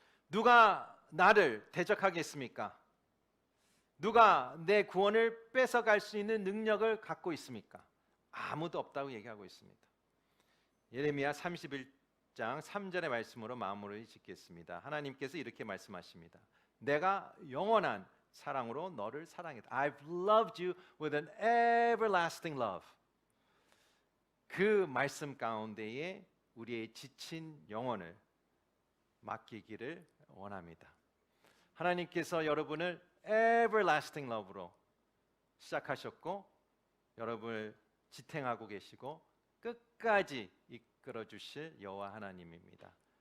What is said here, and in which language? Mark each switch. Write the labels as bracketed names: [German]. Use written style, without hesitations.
[Korean] 누가 나를 대적하겠습니까? 누가 내 구원을 뺏어갈 수 있는 능력을 갖고 있습니까? 아무도 없다고 얘기하고 있습니다. 예레미야 31장 3절의 말씀으로 마무리 짓겠습니다. 하나님께서 이렇게 말씀하십니다. 내가 영원한 사랑으로 너를 사랑했다. [English] I've loved you with an everlasting love. [Korean] 그 말씀 가운데에 우리의 지친 영혼을 맡기기를 원합니다. 하나님께서 여러분을 everlasting love로 시작하셨고 여러분을 지탱하고 계시고 끝까지 이끌어 주실 여호와 하나님입니다.